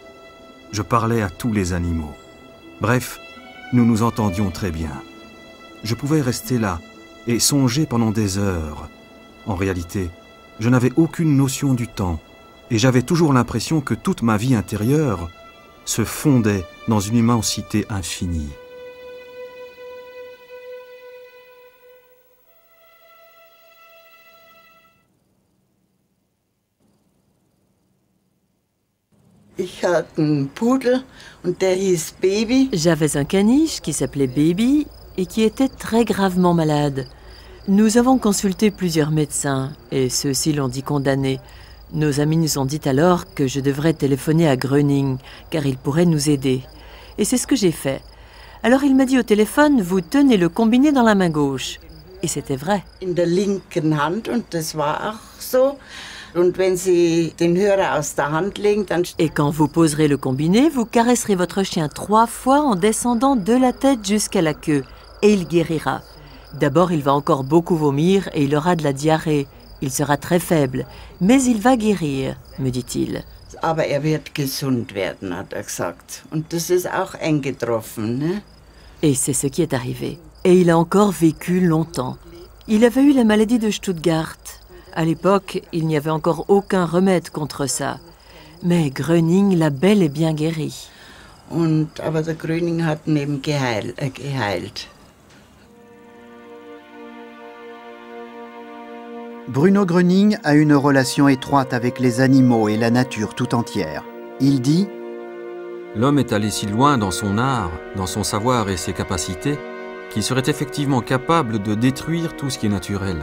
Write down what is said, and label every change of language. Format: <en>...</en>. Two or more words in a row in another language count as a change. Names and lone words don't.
<fr>Je parlais à tous les animaux. Bref, nous nous entendions très bien. Je pouvais rester là et songer pendant des heures. En réalité, je n'avais aucune notion du temps et j'avais toujours l'impression que toute ma vie intérieure se fondait dans une immensité infinie.</fr> <de>Ich hatte einen Pudel und der hieß Baby.</de> <fr>J'avais un caniche qui s'appelait Baby et qui était très gravement malade. Nous avons consulté plusieurs médecins et ceux-ci l'ont dit condamné. Nos amis nous ont dit alors que je devrais téléphoner à Gröning car il pourrait nous aider. Et c'est ce que j'ai fait. Alors il m'a dit au téléphone, vous tenez le combiné dans la main gauche. Et c'était vrai.</fr> <de>In der linken Hand und das war auch so. Und wenn Sie den Hörer aus der Hand legen, dann...</de> <fr>Et quand vous poserez le combiné, vous caresserez votre chien 3 fois en descendant de la tête jusqu'à la queue. Et il guérira. D'abord, il va encore beaucoup vomir et il aura de la diarrhée. Il sera très faible, mais il va guérir, me dit-il.</fr> <de>Aber wird gesund werden, hat gesagt. Und das ist auch eingetroffen, ne?</de> <fr>Et c'est ce qui est arrivé. Et il a encore vécu longtemps. Il avait eu la maladie de Stuttgart. À l'époque, il n'y avait encore aucun remède contre ça. Mais Gröning l'a bel et bien guéri.</fr> <de>Aber der Gröning hat ihn eben geheilt.</de> <fr>Bruno Gröning a une relation étroite avec les animaux et la nature tout entière. Il dit « L'homme est allé si loin dans son art, dans son savoir et ses capacités, qu'il serait effectivement capable de détruire tout ce qui est naturel.</fr>